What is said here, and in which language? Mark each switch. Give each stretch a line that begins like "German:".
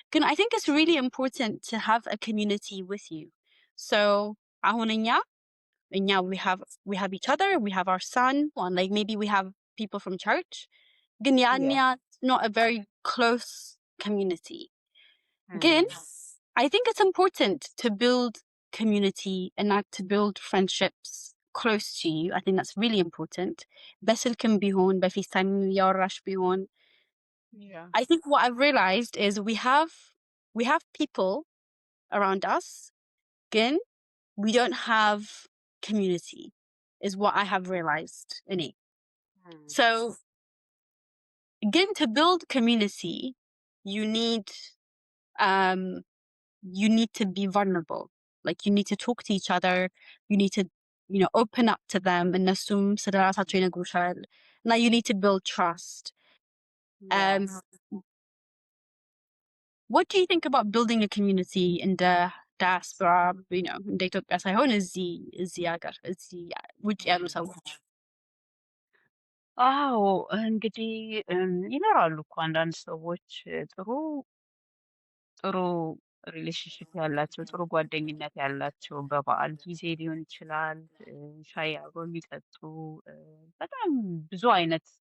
English: I think it's really important to have a community with you. So
Amharic: አሁን እኛ
English: we have each other, we have our son, and like maybe we have people from church.
Amharic: ግን
English: Yeah. not a very close community. Hmm. Again, I think it's important to build community and not to build friendships close to you. I think that's really important.
Amharic: በስልክም ቢሆን በፌስታይም ያወራሽ ቢሆን
English: Yeah. I think what I've realized is we have people around us, ግን we don't have community is what I have realized in it. Hmm. So again, to build community, you need to be vulnerable. Like you need to talk to each other. You need to, open up to them.
Amharic: እነሱም ስለ ራሳቸው ይነግሩሻል.
English: Now you need to build trust. Yeah. What do you think about building a community in the diaspora?
Amharic: እንደ ኢትዮጵያ ሳይሆን እዚህ ሀገር እዚህ ውጭ ያሉ ሰዎች? አዎ እንግዲህ ይኖራሉ እኮ አንዳንድ ሰዎች ጥሩ ሪሌሽንሽፕ ያላቸው ጥሩ ጓደኝነት ያላቸው በበዓል ጊዜ ሊሆን ይችላል ሻይ አብረው የሚጠጡ በጣም ብዙ አይነት